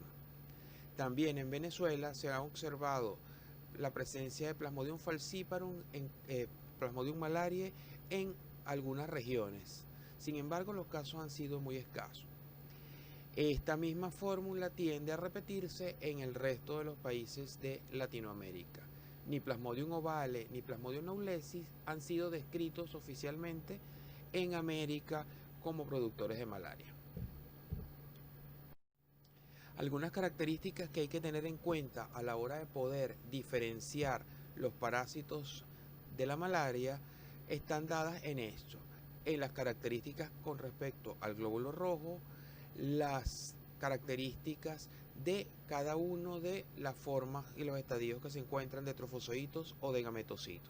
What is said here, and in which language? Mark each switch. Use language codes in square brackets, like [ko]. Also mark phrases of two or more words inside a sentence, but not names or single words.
[es] También en Venezuela se ha observado la presencia de Plasmodium falciparum, Plasmodium malariae en algunas regiones. Sin embargo, los casos han sido muy escasos. Esta misma fórmula tiende a repetirse en el resto de los países de Latinoamérica. Ni Plasmodium ovale ni Plasmodium knowlensis han sido descritos oficialmente en América como productores de malaria. Algunas características que hay que tener en cuenta a la hora de poder diferenciar los parásitos de la malaria están dadas en esto, en las características con respecto al glóbulo rojo, las características de cada uno de las formas y los estadios que se encuentran de trofozoitos o de gametocitos.